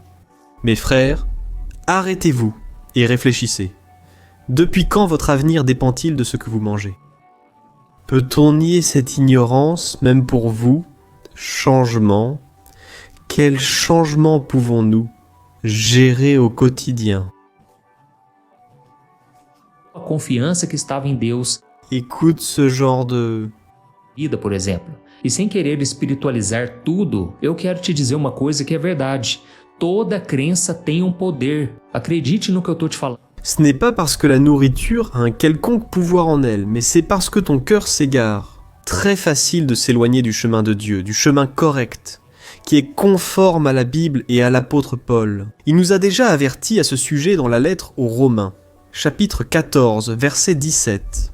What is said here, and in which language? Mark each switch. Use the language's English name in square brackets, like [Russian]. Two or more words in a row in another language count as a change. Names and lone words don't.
[French] Mes frères, arrêtez-vous et réfléchissez. Depuis quand votre avenir dépend-il de ce que vous mangez? Peut-on nier cette ignorance, même pour vous? Changement. Quel changement pouvons-nous gérer au quotidien? [Portuguese] A confiança que estava em Deus, [French] Écoute ce genre de... [Portuguese] vida, por exemplo. E sem querer espiritualizar tudo, eu quero te dizer uma coisa que é verdade. Toda crença tem um poder. Acredite no que eu tô te falando. [French] Ce n'est pas parce que la nourriture a un quelconque pouvoir en elle, mais c'est parce que ton cœur s'égare. Très facile de s'éloigner du chemin de Dieu, du chemin correct, qui est conforme à la Bible et à l'apôtre Paul. Il nous a déjà avertis à ce sujet dans la lettre aux Romains, chapitre 14, verset 17.